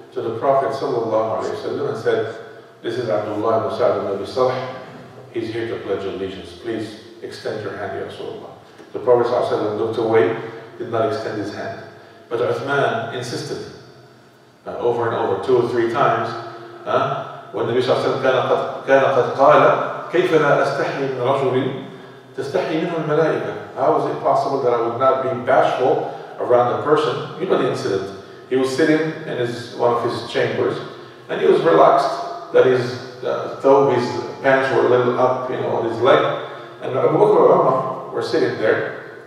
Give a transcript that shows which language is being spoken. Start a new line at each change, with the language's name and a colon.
English: to the Prophet ﷺ and said, "This is Abdullah ibn Sa'd ibn Abi Sarh. He's here to pledge allegiance. Please extend your hand, Ya Rasulullah." The Prophet ﷺ looked away, did not extend his hand. But Uthman insisted over and over, 2 or 3 times. When the Nabi ﷺ
Arabic: كان قد قال كيف لا أستحي من رجل تستحي منه الملائكة.
English: How is it possible that I would not be bashful around a person? You know the incident. He was sitting in one of his chambers, and he was relaxed that his his pants were a little up, on his leg, and Abu Bakr and Umar were sitting there.